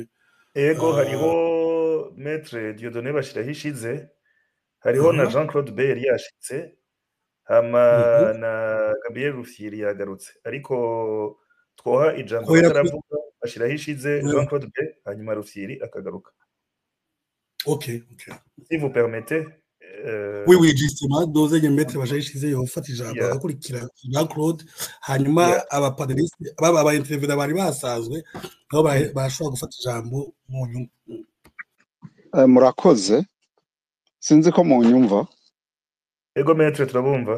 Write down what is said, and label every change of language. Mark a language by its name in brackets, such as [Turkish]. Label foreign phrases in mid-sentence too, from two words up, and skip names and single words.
[Rundi] ego hariho Maître Dieudonné Bashirahishize, hariho na Jean Claude B yari yashitse, hama na Gabriel Rufyiri yagarutse, ariko twoha ijambo bataravuga Bashirahishize, Jean Claude B hanyuma Rufyiri akagaruka. [French] OK. Si vous permettez. Oui, justement, [Rundi] dozanye Maître Bashirahishize yofata ijambo agakurikira Jean Claude, hanyuma abapaneliste aba interview bari basazwe nabo bashobora gufata ijambo mu nyungu. Murakoze sinzi ko mu nyumva ego metre turabumva